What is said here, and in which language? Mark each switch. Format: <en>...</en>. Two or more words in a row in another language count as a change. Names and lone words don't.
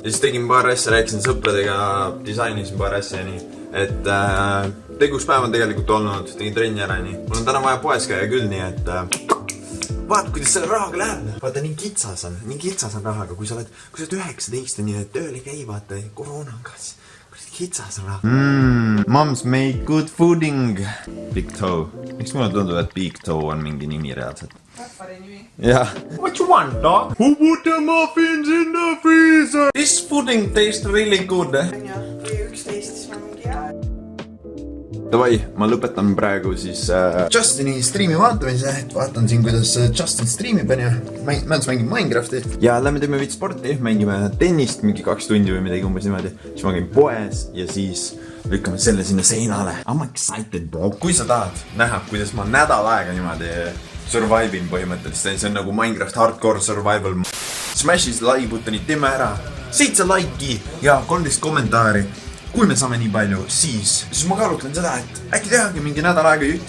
<et>Ja siis tegime paar asja, rääkisin sõpradega, disainisin paar asja nii. Et tegus päev on tegelikult olnud, tegin trenni ära nii. Mul on täna vaja poes käia küll nii, et vaata, kuidas selle rahaga läheb. Vaata, nii kitsas on rahaga, kui sa oled 19 nii, et tööl ei käi, vaata, koroona on ka siis. Kitsas raha.</et> <en>Moms made good fooding. Big Toe.</en> <et>Miks mulle tundub, et</et> <en>Big Toe</en> <et>on mingi nimi reaalselt? Raffari nimi. Jah.</et> <en>What you want, dog? Who put the muffins in the freezer? This pudding tastes really good.</en> <et>Ja, või 11, siis ma mingi hea. Davai, ma lõpetan praegu siis Justini streami vaatamise, et vaatan siin, kuidas Justin streamib on ja mängib Minecrafti. Ja lähme teeme veits sporti, mängime tennist mingi 2 tundi või midagi umbes niimoodi. Siis ma käin poes ja siis lükkame selle sinna seinale.</et> <en>I'm excited, bro.</en> <et>Kui sa tahad näha, kuidas ma nädal aega niimoodi survive'in põhimõtteliselt, see on nagu</et> <en>Minecraft hardcore survival.</en> <et>Smashi seda</et> <en>like buttonit,</en> <et>teeme ära 7 like'i ja 13 kommentaari. Kui me saame nii palju, siis ma kaalutlen seda, et äkki tehagi mingi nädal aega jutti.</et>